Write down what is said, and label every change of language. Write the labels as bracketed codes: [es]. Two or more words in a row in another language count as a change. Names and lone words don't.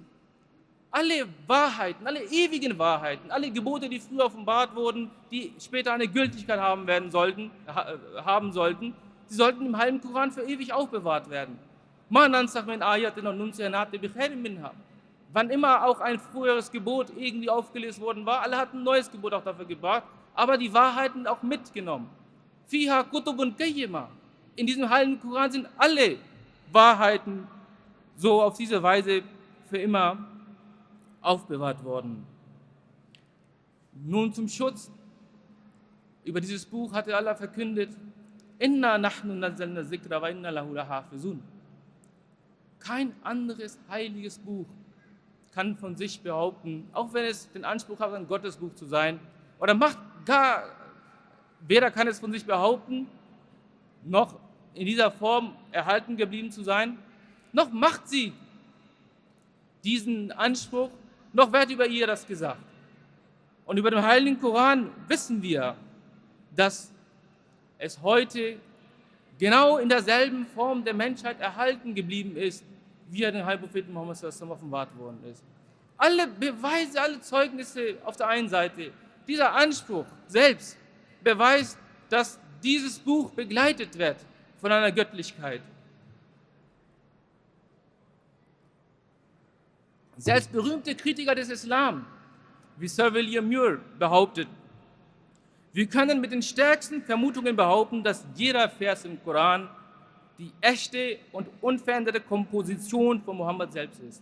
[de] Alle Wahrheiten, alle ewigen Wahrheiten, alle Gebote, die früher offenbart wurden, die später eine Gültigkeit haben sollten, sie sollten im heiligen Koran für ewig aufbewahrt werden. Wann immer auch ein früheres Gebot irgendwie aufgelesen worden war, alle hatten ein neues Gebot auch dafür gebracht, aber die Wahrheiten auch mitgenommen. [ar] فيها كتب قيمة. [de] In diesem heiligen Koran sind alle Wahrheiten so auf diese Weise für immer aufbewahrt worden. Nun zum Schutz. Über dieses Buch hatte Allah verkündet, [ar] إنا نحن نزلنا ذكرا وإنا له لحافظون. [de] Kein anderes heiliges Buch kann von sich behaupten, auch wenn es den Anspruch hat, ein Gottesbuch zu sein, oder weder kann es von sich behaupten, noch in dieser Form erhalten geblieben zu sein, noch macht sie diesen Anspruch, noch wird über ihr das gesagt. Und über den Heiligen Koran wissen wir, dass es heute genau in derselben Form der Menschheit erhalten geblieben ist, wie er den Heilpropheten Muhammad [ar] صلى الله عليه وسلم [de] offenbart worden ist. Alle Beweise, alle Zeugnisse auf der einen Seite, dieser Anspruch selbst beweist, dass dieses Buch begleitet wird von einer Göttlichkeit. Selbst berühmte Kritiker des Islam, wie Sir William Muir, behauptet, wir können mit den stärksten Vermutungen behaupten, dass jeder Vers im Koran die echte und unveränderte Komposition von Mohammed selbst ist.